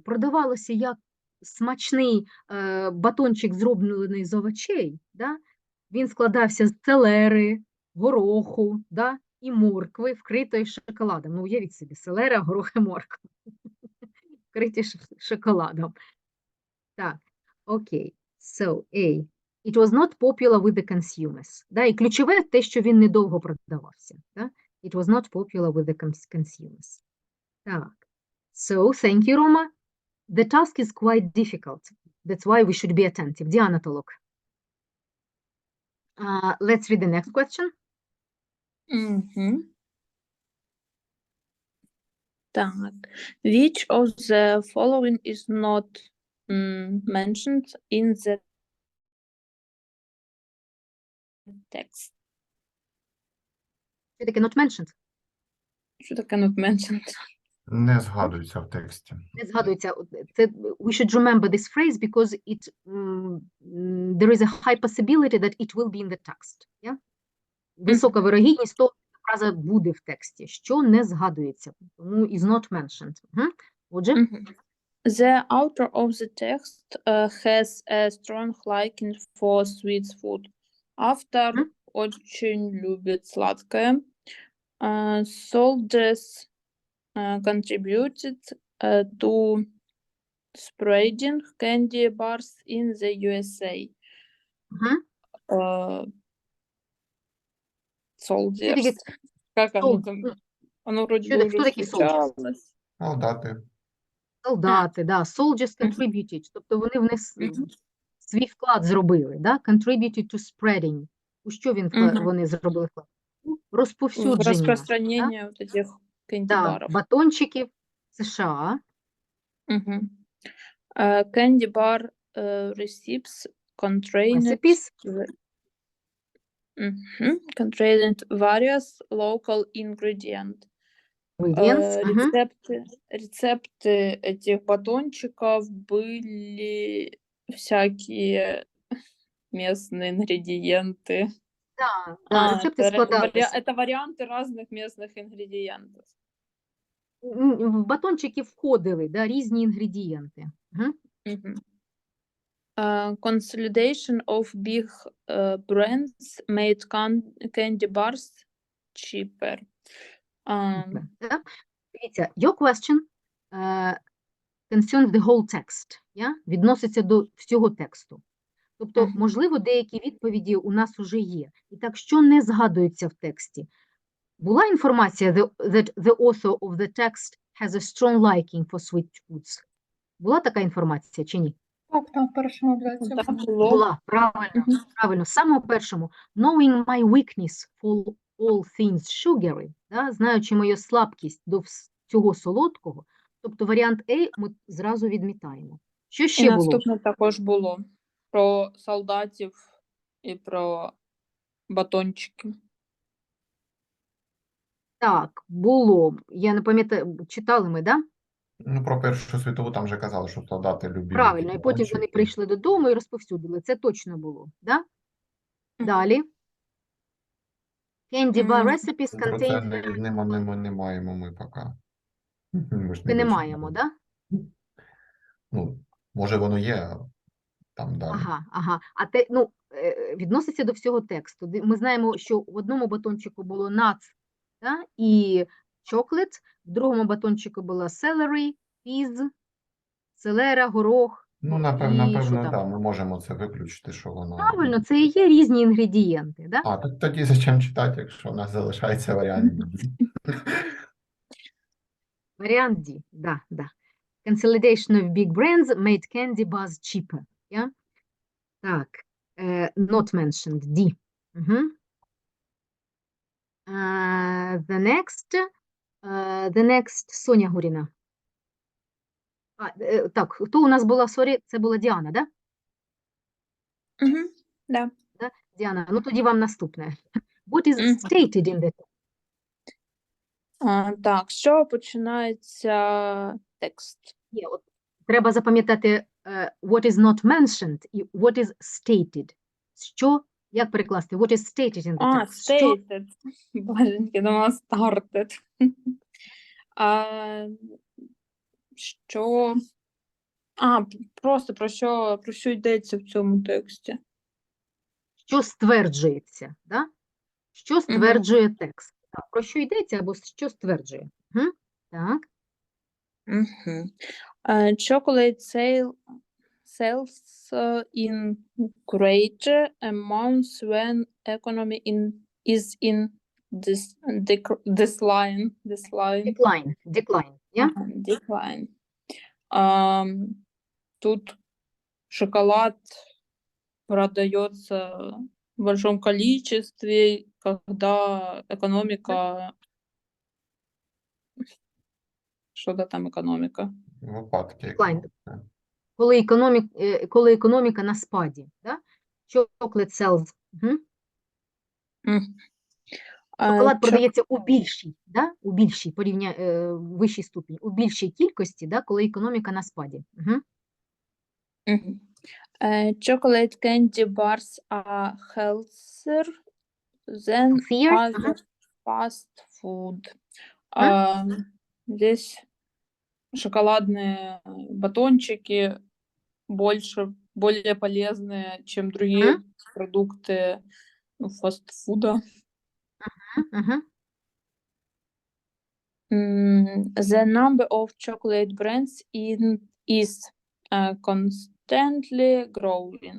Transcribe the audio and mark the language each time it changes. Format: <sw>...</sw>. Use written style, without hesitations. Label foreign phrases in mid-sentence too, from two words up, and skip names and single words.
<uk>Продавалося як смачний батончик, зроблений з овочей. Да? Він складався з селери, гороху, да? І моркви, вкритої шоколадом. Ну, уявіть собі, селера, горох і морква. Вкриті шоколадом. Так, окей.</uk> <en>So, A. It was not popular with the consumers.</en> <uk>Да? І ключове те, що він недовго продавався. Да?</uk> <en>It was not popular with the consumers. Так. So, thank you, Roma. The task is quite difficult. That's why we should be attentive.</en> <uk>Діана Толок.</uk> <en>Let's read the next question.</en> <uk>Так.</uk> <en>Which of the following is not mentioned in the text?</en> <uk>Що таке</uk> <en>not mentioned?</en> <uk>Що таке</uk> <en>not mentioned?</en> <uk>Не згадується в тексті. Не згадується. Це,</uk> <en>we should remember this phrase because it, there is a high possibility that it will be in the text. Yeah?</en> <uk>Висока вирогідність того, що фраза буде в тексті, що не згадується. Тому</uk> <en>is not mentioned.</en> <uk>Отже?</uk> <en>The author of the text has a strong liking for sweet food.</en> <ru>Автор очень любит сладкое.</ru> <en>Soldiers contributed to spreading candy bars in the USA. Soldiers.</en> <ru>Как оно там? Оно вроде бы уже встречалось.</ru> <uk>Солдати, да.</uk> <en>Soldiers contributed.</en> <uk>Тобто вони внесли, свій вклад зробили, да?</uk> <en>Contributed to spreading.</en> <uk>У що вони зробили вклад? Розповсюдження.</uk> <ru>Розпространення вот этих кенді-барів.</ru> <uk>батончиків США.</uk> <en>Candy bar recipes Recipes. contained various local ingredients.</en> <ru>Рецепты этих батончиков были всякие местные ингредиенты.</ru> <uk>Да, рецепти складалися.</uk> <ru>Это варианты разных местных ингредиентов.</ru> <uk>В батончики входили, да, різні інгредієнти.</uk> <en>Consolidation of big brands made candy bars cheaper. Дивіться, your question concerns the whole text,</en> <uk>відноситься до всього тексту. Тобто, можливо, деякі відповіді у нас уже є. І так, що не згадується в тексті? Була інформація</uk> <en>that the author of the text has a strong liking for sweet foods?</en> <uk>Була така інформація чи ні? Так, в першому абзаці Була, правильно. З самого першому.</uk> <en>Knowing my weakness for all things sugary,</en> <uk>знаючи мою слабкість до всього солодкого, тобто варіант A ми зразу відмітаємо. Що ще І було? наступне також було про солдатів і про батончики. Так, було. Я не пам'ятаю, читали ми, да? Ну, про Першу світову там вже казали, що солдати любили. Правильно, і потім вони прийшли додому і розповсюдили. Це точно було, да? Далі. Candy bar recipes Про це contain... не маємо ми поки. Ми не маємо, да? Ну, може воно є, а там далі. Ага. А те, відноситься до всього тексту. Ми знаємо, що в одному батончику було nuts, да? І chocolate, в другому батончику було</uk> <en>celery, peas,</en> <uk>селера, горох. Ну, напевно, так, ми можемо це виключити, що воно... Правильно, це і є різні інгредієнти, да? А, тоді зачем читати, якщо у нас залишається варіант D? Варіант D, да.</uk> <en>Consolidation of big brands made candy bars cheaper. Yeah? Так, not mentioned, D. The next,</en> <uk>Соня Гуріна. Так, хто у нас була, сорі, це була Діана, да? Да. Діана, ну тоді вам наступне.</uk> <en>What is stated in the text?</en> <uk>Так, що починається текст? От, треба запам'ятати</uk> <en>what is not mentioned</en> <uk>і</uk> <en>what is stated.</en> <uk>Що, як перекласти?</uk> <en>What is stated in the text? Stated.</en> <uk>Боженьки, думала started. Що? Просто про що йдеться в цьому тексті? Що стверджується, да? Що стверджує текст? Так, про що йдеться або що стверджує? Так.</uk> <en>Chocolate sells in great amounts when economy is in decline. Decline, yeah? Decline.</en> <ru>Тут шоколад продается в большом количестве, когда экономика... Что-то там экономика.</ru> <uk>Випадки. Коли економіка на спаді, да?</uk> <en>Chocolate sells.</en> <uk>Шоколад продається у більшій, да? У більшій, вищій ступені, у більшій кількості, да? Коли економіка на спаді.</uk> <en>Chocolate candy bars are healthier than other fast food.</en> <ru>Здесь шоколадные батончики более полезные, чем другие продукты фастфуда.</ru> <en>The number of chocolate brands is constantly growing.</en>